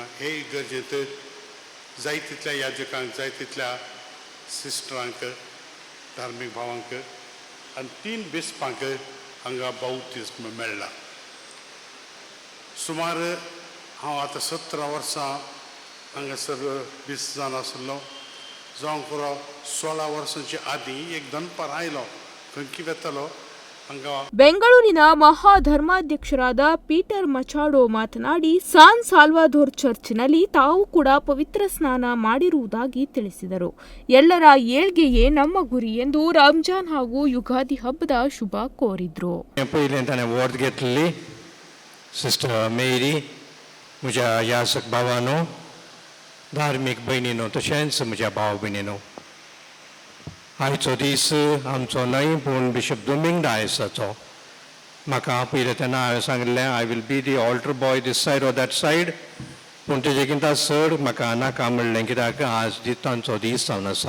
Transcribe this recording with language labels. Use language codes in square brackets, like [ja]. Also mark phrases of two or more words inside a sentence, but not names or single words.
[kok] हे इगर्जेंत जाय तितल्या याजकांक जाय तितल्या सिस्टरांक धार्मीक भावांक आनी 3 बिस्पांक हांगा बावतिजम मेळ्ळा. सुमार हांव आतां 17 वर्सां हांगासर बिस्त जावन आसलो. जावंक पुरो 16 वर्सांच्या आदीं एक दनपार आयलो खंयकी वेतालो हांगा. [kn] ಬೆಂಗಳೂರಿನ ಮಹಾಧರ್ಮಾಧ್ಯಕ್ಷರಾದ ಪೀಟರ್ ಮಚಾಡೋ ಮಾತನಾಡಿ ಸಾನ್ ಸಾಲ್ವಾದೋರ್ ಚರ್ಚ್ನಲ್ಲಿ ತಾವು ಕೂಡ ಪವಿತ್ರ ಸ್ನಾನ ಮಾಡಿರುವುದಾಗಿ ತಿಳಿಸಿದರು. ಎಲ್ಲರ ಏಳ್ಗೆಯೇ ನಮ್ಮ ಗುರಿ ಎಂದು ರಂಜಾನ್ ಹಾಗೂ ಯುಗಾದಿ ಹಬ್ಬದ ಶುಭ ಕೋರಿದ್ರು. [kok] वॉर्ड घेतलेली सिस्टर मेरी, म्हज्या याजक भावानो, धार्मीक भयणीनो, तशेंच म्हज्या भाव भयणीनो, आयचो दीस आमचो नवी पूण बिशप डुमिंग डायसाचो. म्हाका पयलें तेन्ना हांवें सांगलें [en] I will be the altar boy this side or that side, [kok] पूण तेजेकिंता चड म्हाका नाका म्हणलें कित्याक आज तांचो दीस जावन आसा.